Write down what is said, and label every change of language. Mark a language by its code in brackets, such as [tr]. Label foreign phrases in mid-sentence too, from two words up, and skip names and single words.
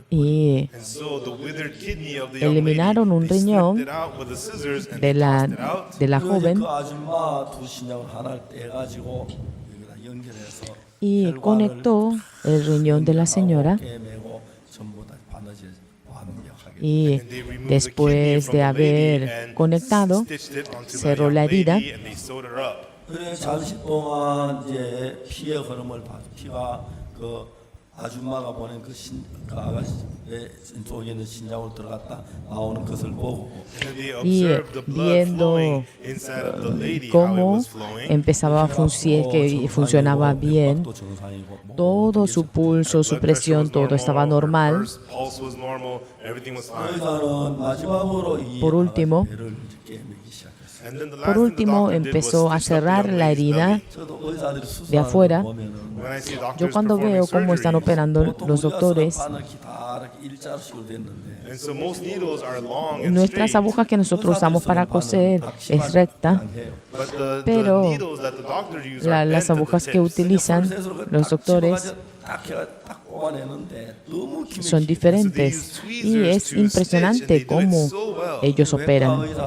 [es] y eliminaron un riñón de la joven [ko] 그 아줌마 두 신장을 하나를 떼가지고 여기다 연결해서 [es] y conectó el riñón de la señora. [ko] 깨매고 전부 다 바느질 완벽하게. [es] Y después de haber conectado, cerró la herida. [ko] 그래 잠시 동안 이제 피의 흐름을 봐. 피가 그 아줌마가 보낸 그 아가씨의 속에 있는 신장으로 들어갔다 나오는 것을 보고 [es] Y viendo cómo empezaba a funcionar, que funcionaba bien, [ko] 또 정상이고 뭐 [es] todo su pulso, su presión, todo estaba normal. [ko] 의사는 마지막으로 이 [es] Por último, [ko] 배를 깨매기 시작했어요. [es] Por último, empezó a cerrar la herida [ko] 저도 의사들이 [es] de [ko] 수술하는 [es] afuera. [ko] 거 보면은 [es] Yo cuando veo cómo están operando los doctores, [ko] 바늘 기다랗게 일자식으로 됐는데 [es] nuestras agujas que nosotros usamos para coser es recta, pero las agujas que utilizan los doctores son diferentes y es impresionante cómo ellos operan.